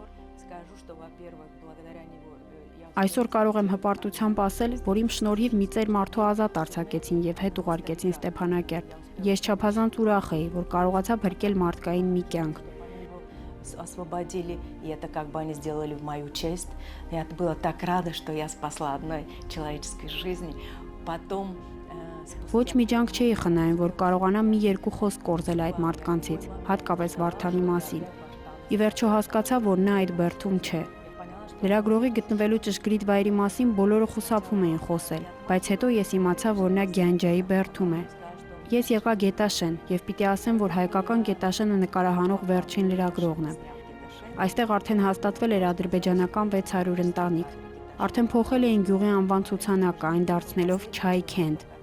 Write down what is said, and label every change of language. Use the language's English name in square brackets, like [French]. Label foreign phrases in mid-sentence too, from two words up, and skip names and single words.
[Armenian] Այսօր կարող եմ հպարտությամբ ասել, որ իմ շնորհիվ մի ծեր մարդու ազատ արձակեցին եւ հետ ուղարկեցին Ստեփանակերտ։ Ես չափազանց ուրախ էի, որ կարողացա փրկել մարդկային մի կյանք։ [Russian] Освободили, и это как бы они сделали в мою честь. Я была так рада, что я спасла одной человеческой жизни. Потом [Armenian] Ոչ մի ջանք չէի խնայում, որ կարողանամ մի երկու խոսք կորզել այդ մարդկանցից, հատկապես Վարդանի մասին։ Ի վերջո հասկացա, որ նա այդ բերդում չէ։ Լրագրողի գտնվելու ճշգրիտ վայրի մասին բոլորը խուսափում էին խոսել, բայց հետո ես իմացա, որ նա Գյանջայի բերդում է։ Ես եկա Գետաշեն եւ պիտի ասեմ, որ հայկական Գետաշենը նկարահանող վերջին լրագրողն եմ։ Այստեղ արդեն հաստատվել էր ադրբեջանական 600 ընտանիք։ Արդեն փոխել էին գյուղի անվան ցուցանակը, այն դարձնելով Չայ Քենդ։